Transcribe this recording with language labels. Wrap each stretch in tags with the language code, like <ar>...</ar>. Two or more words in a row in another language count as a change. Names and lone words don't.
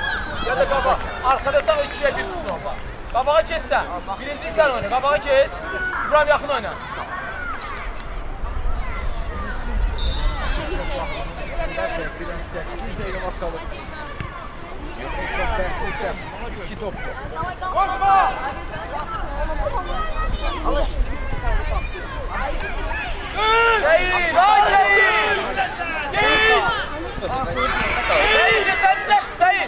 <tr>Ya da baba, arkada sağ ikiye bir tutun orada. Babağa geç sen. Birinci sen oyna. Babağa geç. İbrahim yakın oyna.</tr> <az>Bilən 8 dəqiqə vaxt qalıb. Top bərklisə 2 topdur.</az> <tr>Korkma. Seyit! Ha Seyit! Seyit! Seyit! Seyit!</tr>